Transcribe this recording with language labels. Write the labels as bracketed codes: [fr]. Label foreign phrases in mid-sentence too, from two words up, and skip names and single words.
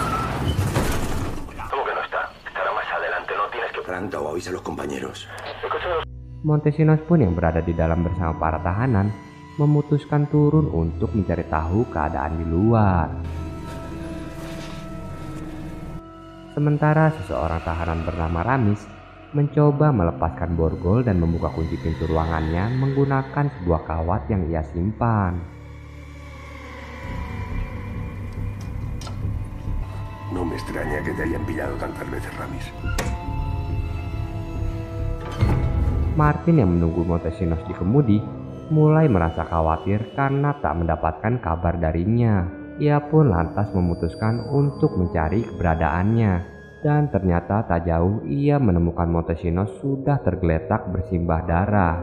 [id] Montesinos pun yang berada di dalam bersama para tahanan memutuskan turun untuk mencari tahu keadaan di luar. Sementara seseorang tahanan bernama Ramis mencoba melepaskan borgol dan membuka kunci pintu ruangannya menggunakan sebuah kawat yang ia simpan. [es] No me extraña que te hayan pillado tantas veces, Ramis. [id] Martin yang menunggu Montesinos di kemudi mulai merasa khawatir karena tak mendapatkan kabar darinya. Ia pun lantas memutuskan untuk mencari keberadaannya. Dan ternyata tak jauh ia menemukan Montesinos sudah tergeletak bersimbah darah.